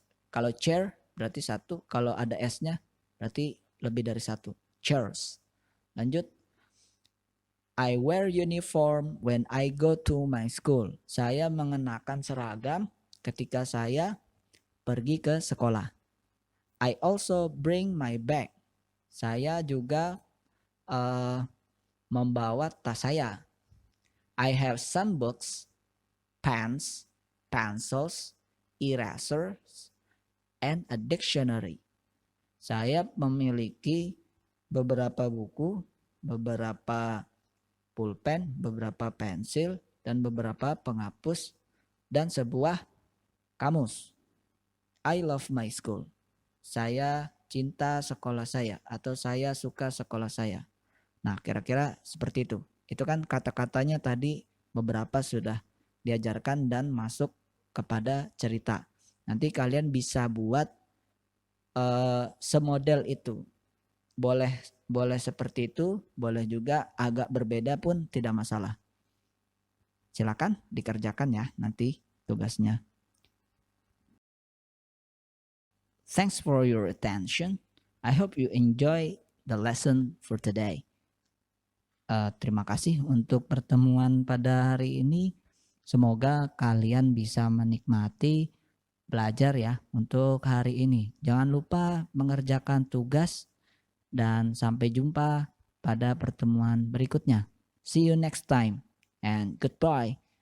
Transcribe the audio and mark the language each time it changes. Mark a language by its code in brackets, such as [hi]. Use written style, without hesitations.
[id] Kalau chair berarti satu, kalau ada S-nya berarti lebih dari satu. Chairs. Lanjut. [en] I wear uniform when I go to my school. [id] Saya mengenakan seragam ketika saya pergi ke sekolah. [en] I also bring my bag. [id] Saya juga membawa tas saya. [en] I have some books, pens, pencils, erasers, and a dictionary. [id] Saya memiliki beberapa buku, beberapa pulpen, beberapa pensil, dan beberapa penghapus, dan sebuah kamus. [en] I love my school. [id] Saya cinta sekolah saya atau saya suka sekolah saya. Nah, kira-kira seperti itu. Itu kan kata-katanya tadi beberapa sudah diajarkan dan masuk kepada cerita. Nanti kalian bisa buat semodel itu. Boleh seperti itu, boleh juga agak berbeda pun tidak masalah. Silakan dikerjakan ya nanti tugasnya. [en] Thanks for your attention. I hope you enjoy the lesson for today. [id] Terima kasih untuk pertemuan pada hari ini. Semoga kalian bisa menikmati belajar ya untuk hari ini. Jangan lupa mengerjakan tugas dan sampai jumpa pada pertemuan berikutnya. [en] See you next time and goodbye.